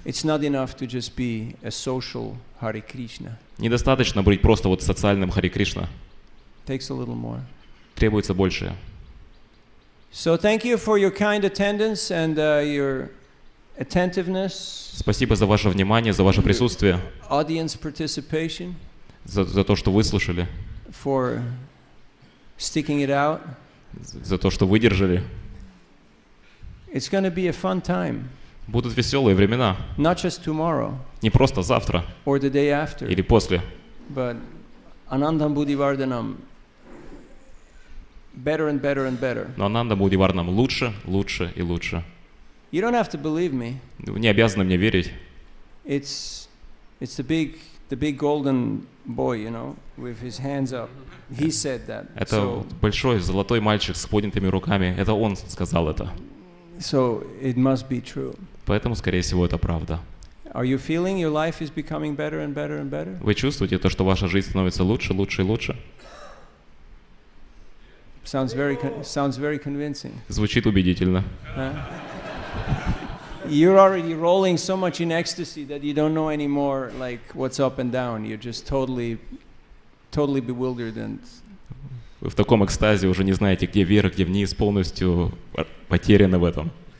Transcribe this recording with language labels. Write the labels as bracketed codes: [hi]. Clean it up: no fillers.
[en] It's not enough to just be a social Hare Krishna. [ru] Недостаточно быть просто вот социальным Харе Кришна. [en] Takes a little more. [ru] Требуется большее. [en] So thank you for your kind attendance and your attentiveness. [ru] Спасибо за ваше внимание, за ваше присутствие. [en] Audience participation. [ru] За то, что выслушали. [en] For sticking it out. [ru] За то, что выдержали. [en] It's going to be a fun time. [ru] Будут веселые времена. [en] Not just tomorrow. [ru] Не просто завтра. [en] Or the day after. [ru] Или после. [en] But Anandam Buddhivardhanam, better and better and better. [ru] Но Ананда Будиварнам лучше, лучше и лучше. [en] You don't have to believe me. [ru] Вы не обязаны мне верить. [en] It's the big golden boy, you know, with his hands up. He said that. [ru] Это большой золотой мальчик с поднятыми руками. Это он сказал это. [en] So it must be true. [ru] Поэтому, скорее всего, это правда. [en] Are you feeling your life is becoming better and better and better? [ru] Вы чувствуете то, что ваша жизнь становится лучше, лучше и лучше? [en] Sounds very convincing. [ru] Звучит убедительно. [en] You're already rolling so much in ecstasy that you don't know anymore like what's up and down. You're just totally bewildered and. [ru] Вы в таком экстазе уже не знаете, где вверх, где вниз, полностью потеряны в этом.